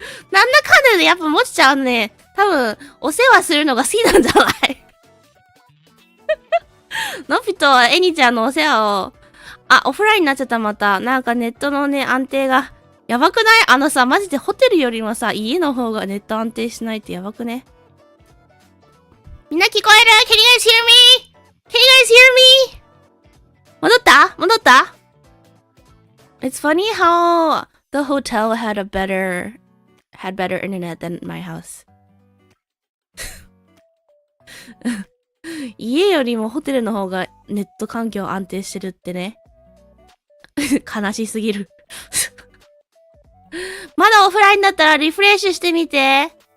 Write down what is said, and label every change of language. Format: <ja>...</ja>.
<ja>なんだかんだでやっぱもちちゃんね、多分、お世話するのが好きなんじゃないのぴとえにちゃんのお世話を、オフラインになっちゃったまた。なんかネットのね、安定が、やばくない？さ、マジでホテルよりもさ、家の方がネット安定しないってやばくね？みんな聞こえる？</ja> <en>Can you guys hear me? Can you guys hear me?</en> <ja>戻った</ja> <en>It's funny how the hotel had better internet than my house.</en> <ja>家よりもホテルの方がネット環境安定してるってね。悲しすぎる。まだオフラインだったらリフレッシュしてみて。</ja>